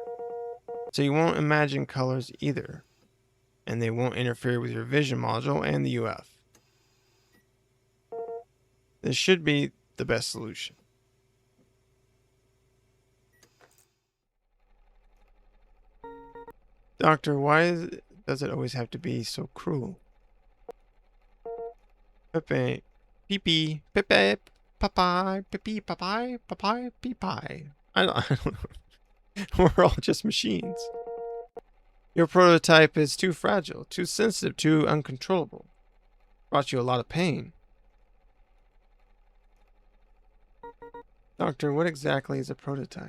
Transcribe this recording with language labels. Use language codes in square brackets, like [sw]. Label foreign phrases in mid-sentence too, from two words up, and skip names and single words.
[en] So you won't imagine colors either, and they won't interfere with your vision module and the UF. This should be the best solution. Doctor, why does it always have to be so cruel? Pepe, pee Pepe, papai, pepe, papai, papai, peepai. I don't know. We're all just machines. Your prototype is too fragile, too sensitive, too uncontrollable. Brought you a lot of pain. Doctor, what exactly is a prototype?